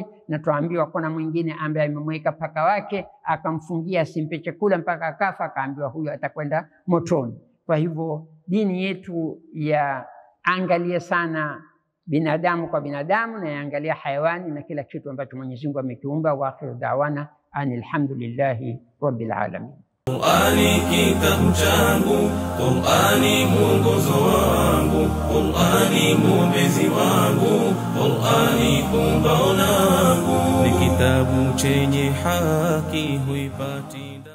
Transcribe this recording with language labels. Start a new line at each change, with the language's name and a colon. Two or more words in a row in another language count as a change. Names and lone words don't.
Swahili: Na tuambiwa kuna mwingine ambaye amemweka paka wake akamfungia asimpe chakula mpaka akafa, akaambiwa huyo atakwenda motoni. Kwa hivyo dini yetu ya angalia sana binadamu kwa binadamu, na yaangalia hayawani na kila kitu ambacho Mwenyezi Mungu amekiumba.
Arabic: وآخر دعوانا الحمد لله رب العالمين.
Swahili: Qur'ani kitabu changu, Qur'ani mwongozo wangu, Qur'ani mwombezi wangu, Qur'ani pumbao langu, ni kitabu chenye haki huipati